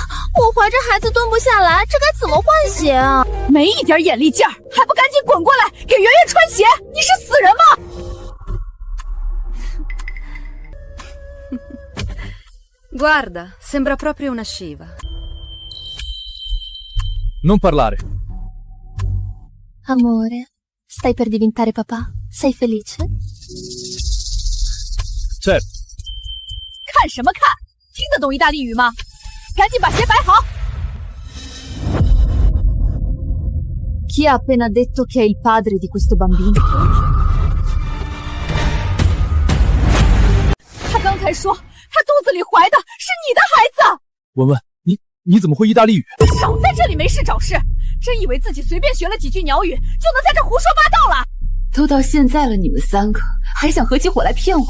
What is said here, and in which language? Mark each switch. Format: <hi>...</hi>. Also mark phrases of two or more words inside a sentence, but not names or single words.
<zh>我怀着孩子蹲不下来，这该怎么换鞋啊？没一点眼力劲儿，还不赶紧滚过来给圆圆穿鞋！你是死人吗</zh> <it>？Guarda, sembra proprio una sciva. Non parlare. Amore, stai per diventare papà? Sei felice? Certo.</it> <zh>看什么看？听得懂意大利语吗？赶紧把鞋摆好。</zh> <it>Chi ha appena detto che è il padre di questo bambino?</it> <zh>他刚才说他肚子里怀的是你的孩子。文文，你怎么会意大利语？少在这里没事找事，真以为自己随便学了几句鸟语就能在这胡说八道了？都到现在了，你们三个还想合起伙来骗我？</zh>